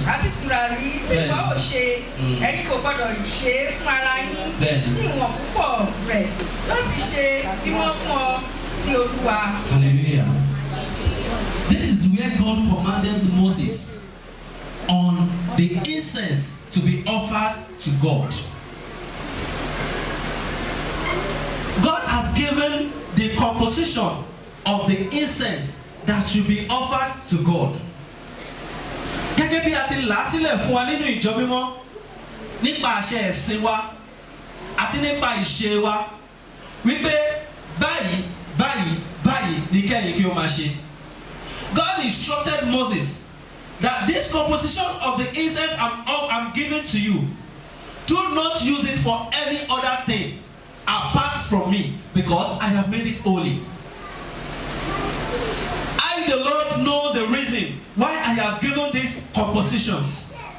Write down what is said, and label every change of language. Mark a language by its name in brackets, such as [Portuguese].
[Yoruba] àti tùràrí tí ìwọ ò ṣe ẹ̀yin kò gbọ́dọ̀ ṣe é fún ara yín. bẹ́ẹ̀ni. ní ìwọ̀n púpọ̀ rẹ̀ yóò sì ṣe mímọ́ fún ọ sí Olúwa. [English] Hallelujah. This is where God commanded Moses on the incense to be offered to God. God has given the composition of the incense that should be offered to God. [Yoruba] Gẹ́gẹ́ bí a ti là á sílẹ̀ fún wa nínú ìjọ mímọ́ nípa àṣẹ ẹ̀sìn wa àti nípa ìṣe wa wípé báyìí ní kẹ́yìn kí o máa ṣe. [English] God instructed Moses that this composition of the incense I'm giving to you, do not use it for any other thing apart from me, because I have made it holy. I, the Lord, knows the reason why I have given these compositions.